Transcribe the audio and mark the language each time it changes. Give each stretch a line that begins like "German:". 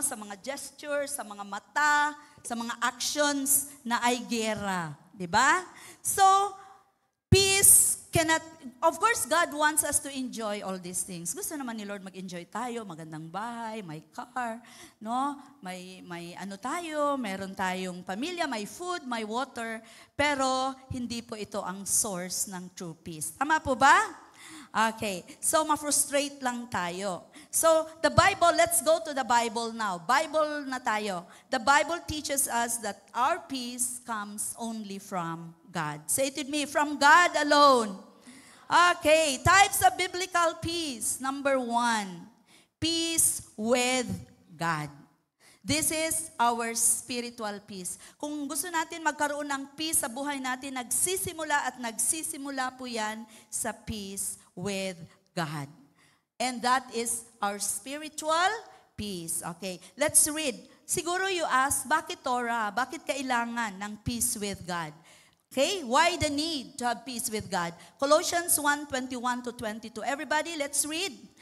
Filipino: Sa mga gestures, sa mga mata, sa mga actions na ay gera. Diba?
English: So, peace cannot, of course, God wants us to enjoy all these things.
Filipino: Gusto naman ni Lord mag-enjoy tayo, magandang bahay, may car, no? May tayo, meron tayong pamilya, may food, may water, pero hindi po ito ang source ng true peace. Tama po ba? Okay. So, ma-frustrate lang tayo.
English: So, the Bible, let's go to the Bible now.
Filipino: Bible na tayo.
English: The Bible teaches us that our peace comes only from God. Say it with me, from God alone. Okay, types of biblical peace. Number 1, peace with God. This is our spiritual peace.
Filipino: Kung gusto natin magkaroon ng peace sa buhay natin, nagsisimula po yan sa
English: peace with God. And that is our spiritual peace. Okay, let's read. Siguro you ask, bakit Torah?
Filipino: Bakit kailangan ng
English: peace with God? Okay, why the need to have peace with God? Colossians 1:21-22. Everybody, let's read.